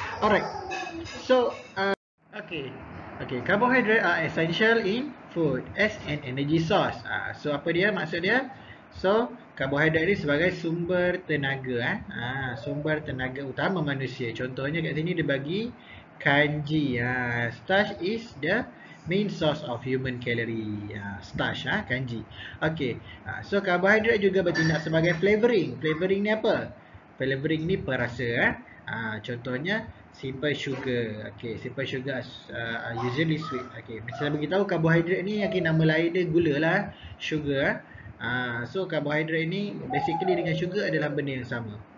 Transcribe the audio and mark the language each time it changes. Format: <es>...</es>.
<en>Alright, so okay, carbohydrate are essential in food as an energy source.</en> <ms>So apa dia maksud dia? So karbohidrat ni sebagai sumber tenaga, sumber tenaga utama manusia. Contohnya kat sini dia bagi kanji.</ms> <en>Starch is the main source of human calorie. Starch, kanji.</en> <ms>Okay, so karbohidrat juga bertindak sebagai flavoring. Flavoring ni apa? Flavoring ni perasa. Contohnya simple sugar.</ms> <en>Okay, simple sugar usually sweet.</en> <ms>Okay, macam beritahu karbohidrat ni yang nama lain dia gula lah, sugar. So karbohidrat ni basically dengan sugar adalah benda yang sama.</ms>